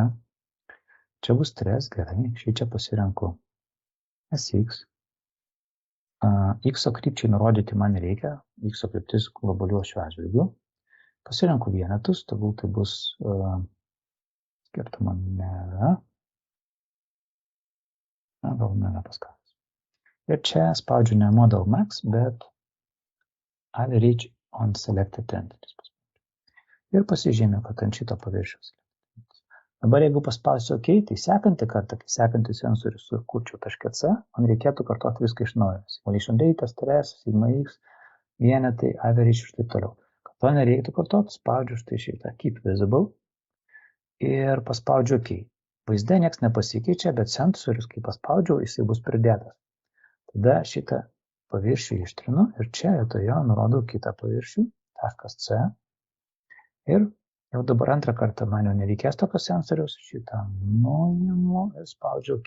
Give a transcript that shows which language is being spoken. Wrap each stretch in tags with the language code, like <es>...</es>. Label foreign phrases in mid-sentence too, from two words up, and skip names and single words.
<lt>Čia bus 3, gerai, šį čia pasirenku SX, X krypčiai nurodyti man reikia, X kryptis globaliuo šiuo atžvilgiu. Pasirenku vienetus, tegul tai bus skirtumo nėra. Gal mega paskalas. Ir čia spaudžiu ne</lt> <en>model max,</en> <lt>bet</lt> <en>average on selected entities.</en> <lt>Ir pasižymė, kad ant šito paviršiaus. Dabar jeigu paspausiu OK, tai sekantį kartą, kai sekantį sensorių sukurčiau taške C, man reikėtų kartoti viską iš naujo.</lt> <en>Simulation data, stress, sigma x,</en> <lt>vienetai, average ir taip toliau. Kad to nereiktų kartoti, spaudžiu štai šitą</lt> <en>keep visible</en> <lt>ir paspaudžiu OK. Vaizde nieks nepasikeičia, bet sensorius, kai paspaudžiau, jisai bus pridėtas. Tada šitą paviršių ištrinu ir čia vietoje nurodau kitą paviršių, taškas C. Ir jau dabar antrą kartą man jau nereikės tokio sensoriaus, šitą nuimu ir spaudžiu OK.</lt>